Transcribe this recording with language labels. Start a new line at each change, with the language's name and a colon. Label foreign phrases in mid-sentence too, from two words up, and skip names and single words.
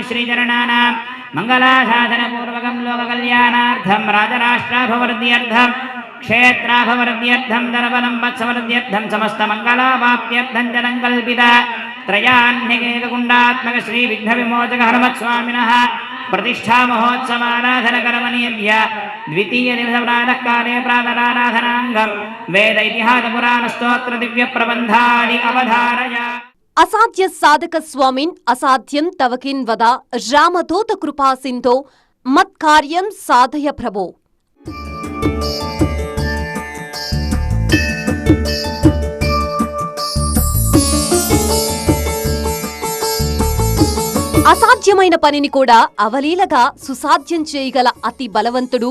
Sanskrit: శ్రీచరణానాం మంగళాశాసన పూర్వకం లోక కళ్యాణార్థం రాజరాష్ట్రాభవృద్ధ్యర్థం క్షేత్రాభవృద్ధ్యర్థం ధనబలం వత్సవృద్ధ్యర్థం సమస్త మంగళావాప్త్యర్థం జనం కల్పిత త్రయాన్యకేకగుండాత్మక శ్రీ విఘ్న విమోచక హనుమత్స్వామినః प्रतिष्ठा महोत्सवाराधन करमनीय द्वितीय दिवस प्रातः काले प्रातराराधनांगम वेद इतिहास पुराण स्तोत्र दिव्य प्रबंधानि अवधारय. అసాధ్య సాధక స్వామిన్ అసాధ్యం తవకిన్ వద రామదూత కృపా సింధో మత్కార్యం సాధయ ప్రభో.
Telugu: అసాధ్యమైన పనిని కూడా అవలీలగా సుసాధ్యం చేయగల అతి బలవంతుడు,